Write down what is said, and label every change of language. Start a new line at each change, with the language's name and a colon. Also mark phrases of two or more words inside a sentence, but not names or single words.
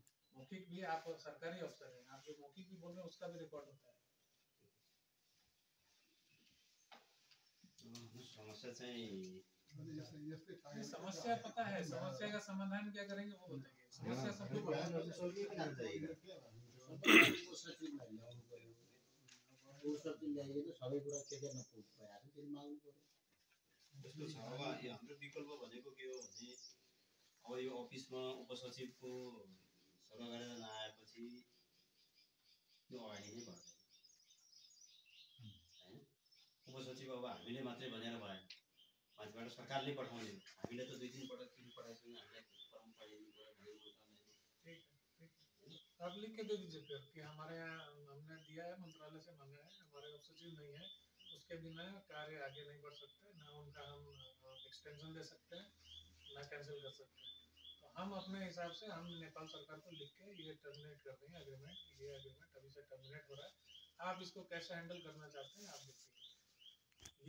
Hindi: मौखिक भी आप सरकारी अफसर हैं, आप जो मौखिक भी बोल रहे हैं उसका भी रिकॉर्ड होता है।
Nepali: समस्या चाहिँ
Hindi: समस्या पता है, समस्या का समाधान क्या करेंगे वो बताइए। समस्या सबको पता है।
Nepali: त्यस्तो छ। अब हाम्रो विकल्प भनेको के हो भने अब यो अफिसमा उपसचिवको सल्लाह गरेर नआएपछि यो अगाडि नै बढ्दैन हैन। उपसचिव अब हामीले मात्रै भनेर भएन, माथिबाट सरकारले पठाउने। हामीले त 2-3 पटक किन पठाइसक्नु, हामीलाई फर्म पठाइदिनु पर्यो भन्ने
Hindi: आप लिख के दे दीजिए फिर कि हमारे यहाँ हमने दिया है, मंत्रालय से मांगा है, हमारे उपसचिव नहीं है, उसके बिना कार्य आगे नहीं बढ़ सकते, ना उनका हम एक्सटेंशन दे सकते हैं, ना कैंसिल कर सकते हैं। तो हम अपने हिसाब से हम नेपाल सरकार को लिख के ये टर्मिनेट कर देंगे एग्रीमेंट, ये एग्रीमेंट अभी से टर्मिनेट हो रहा है, आप इसको कैसे हैंडल करना चाहते हैं आप देखिए।